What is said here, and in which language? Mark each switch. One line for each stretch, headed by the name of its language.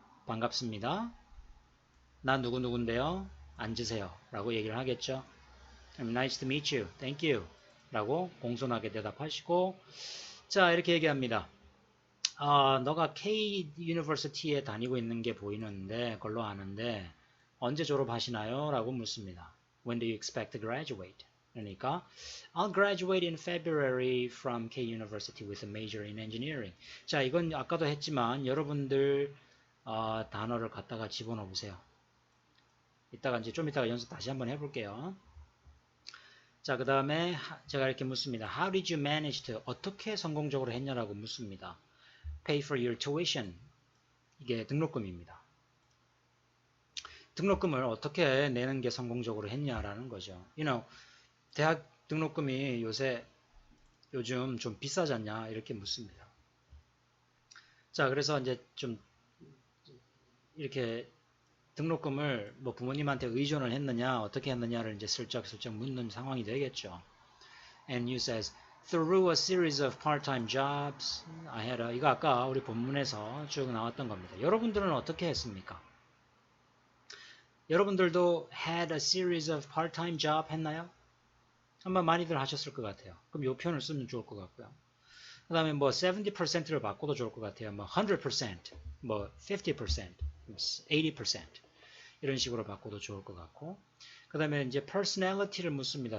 Korean: 반갑습니다. 난 누구누군데요. 앉으세요. 라고 얘기를 하겠죠.
English: Nice to meet you. Thank you.
Korean: 라고 공손하게 대답하시고 자, 이렇게 얘기합니다. 너가 K 유니버시티에 다니고 있는 게 보이는데 그걸로 아는데 언제 졸업하시나요? 라고 묻습니다.
English: When do you expect to graduate?
Korean: 그러니까
English: I'll graduate in February from K University with a major in engineering.
Korean: 자, 이건 아까도 했지만 여러분들 단어를 갖다가 집어넣어 보세요. 이따가 이제 좀 이따가 연습 다시 한번 해볼게요. 자, 그 다음에 제가 이렇게 묻습니다.
English: How did you manage to
Korean: 어떻게 성공적으로 했냐라고 묻습니다.
English: Pay for your tuition.
Korean: 이게 등록금입니다. 등록금을 어떻게 내는 게 성공적으로 했냐라는 거죠.
English: You know,
Korean: 대학 등록금이 요즘 좀 비싸지 않냐 이렇게 묻습니다. 자, 그래서 이제 좀 이렇게 등록금을 뭐 부모님한테 의존을 했느냐 어떻게 했느냐를 이제 슬쩍 묻는 상황이 되겠죠.
English: And you says through a series of part-time jobs I had a,
Korean: 이거 아까 우리 본문에서 쭉 나왔던 겁니다. 여러분들은 어떻게 했습니까? 여러분들도
English: had a series of part-time job
Korean: 했나요? 아마 많이들 하셨을 것 같아요. 그럼 이 표현을 쓰면 좋을 것 같고요. 그 다음에 뭐 70%를 바꿔도 좋을 것 같아요. 뭐 100%, 뭐 50%, 80% 이런 식으로 바꿔도 좋을 것 같고 그 다음에 이제 personality를 묻습니다.